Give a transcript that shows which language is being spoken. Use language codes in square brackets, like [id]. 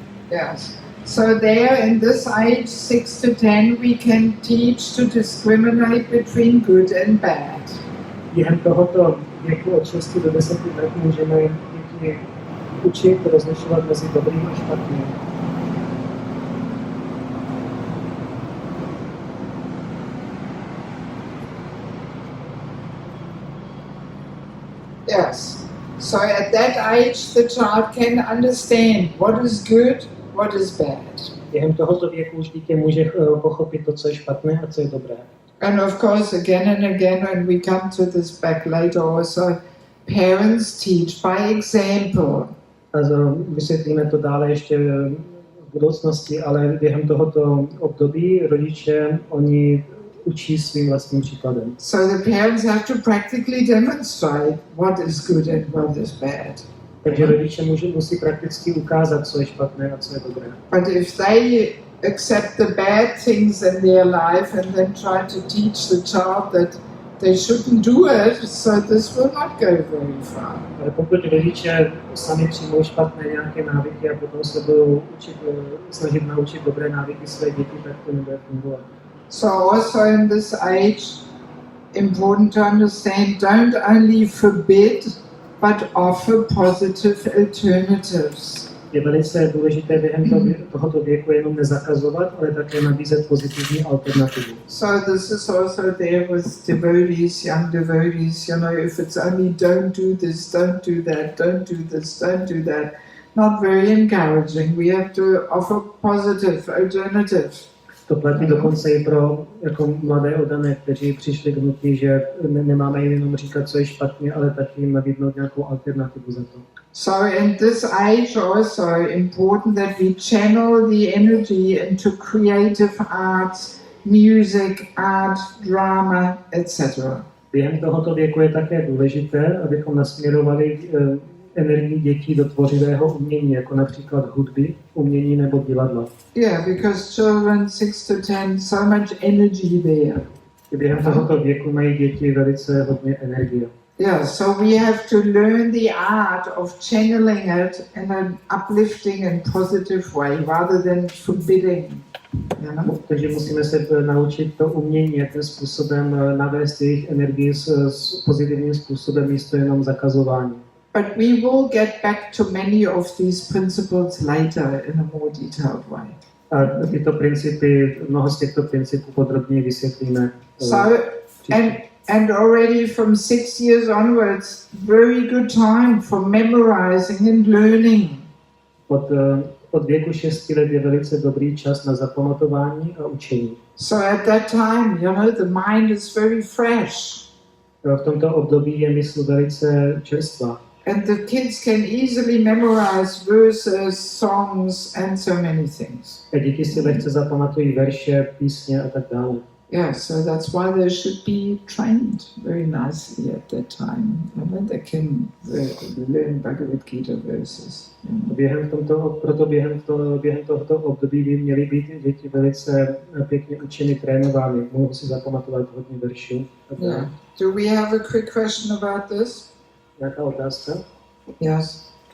[en] Yes. So there in this age 6 to 10 we can teach to discriminate between good and bad. [cs] Během tohoto věku od 6 do 10 let můžeme děti učit rozlišovat mezi dobrým a špatným. [en] Yes. So at that age the child can understand what is good, what is bad. [cs] Během tohoto věku už dítě může pochopit to, co je špatné a co je dobré. [en] And of course, again and again, when we come to this back later also, parents teach by example. [cs] A vysvětlíme to dále ještě v budoucnosti, ale během tohoto období rodiče, oni učí svým vlastním příkladem. [en] So the parents have to practically demonstrate what is good and what is bad. [cs] Takže rodiče musí prakticky ukázat, co je špatné a co je dobré. [en] But if they accept the bad things in their life and then try to teach the child that they shouldn't do it, so this will not go very far. [cs] Ale pokud rodiče sami přijmou špatné nějaké návyky a potom se budou snažit naučit dobré návyky své děti, tak to nebude fungovat. [en] So also in this age, important to understand, don't only forbid, but offer positive alternatives. [cs] Je velice důležité během tohoto věku jenom nezakazovat, ale také nabízet pozitivní alternativu. [en] So this is also there with devotees, young devotees, you know, if it's only don't do this, don't do that, don't do this, don't do that, not very encouraging. We have to offer positive alternatives. [cs] To platí dokonce i pro jako mladé oddané, kteří přišli k hnutí, že nemáme jim jenom říkat, co je špatně, ale taky jim nabídnout nějakou alternativu za to. [en] So in this age also important that we channel the energy into creative arts, music, art, drama, etc. [cs] Během tohoto věku je také důležité, abychom nasměrovali energii dětí do tvořivého umění, jako například hudby, umění nebo divadla. [en] Yeah, because children 6 to 10, so much energy there. [cs] Během tohoto věku mají děti velice hodně energie. [en] Yeah, so we have to learn the art of channeling it in an uplifting and positive way, rather than forbidding. [cs] Takže musíme se naučit to umění, jakým způsobem navést jejich energii s pozitivním způsobem, místo jenom zakazování. [en] But we will get back to many of these principles later in a more detailed way. [cs] A tyto principy, mnoho z těchto principů podrobněji vysvětlíme. [en] So, and already from 6 years onwards, very good time for memorizing and learning. [cs] Od věku 6 let je velice dobrý čas na zapamatování a učení. [en] So at that time, you know, the mind is very fresh. [cs] V tomto období je mysl velice čerstvá. [en] And the kids can easily memorize verses, songs, and so many things. [cs] A děti si lehce zapamatují verše, písně a tak dále. [en] Yeah, so that's why they should be trained very nicely at that time. You know, they can learn Bhagavad Gita verses. [cs] Proto během tohoto období by měly být děti velice pěkně učeny, trénovány. Mohou si zapamatovat hodně veršů. [en] Yeah. Do we have a quick question about this? [cs] Nějaká otázka? [en] Yes.